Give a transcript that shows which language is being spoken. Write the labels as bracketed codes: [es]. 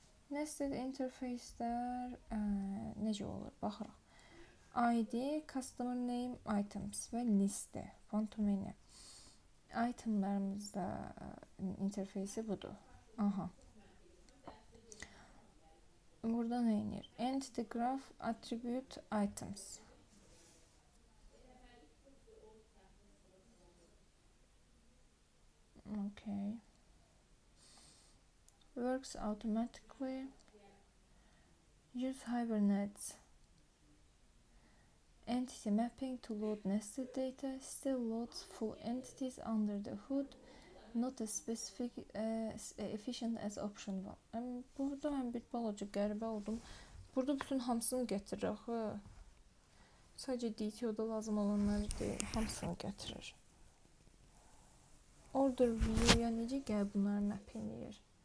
[az] Nested interface'lər necə olur? Baxırıq. ID, customer name, items və listə. [en] One to many. [az] Itemlarımızda interfeysi budur. Aha. Burada nə inir? Entity graph, attribute, items. [en] Okay. Works automatically. Use Hibernate entity mapping to load nested data. Still loads full entities under the hood. Not as specific efficient as option 1. [az] Burada mən bir balaca qəribə oldum. Burada bütün hamısını gətirir axı. Sadəcə DTO-da lazım olanları deyil, hamısını gətirir. Order view-ya necə gəl bunları map eləyir?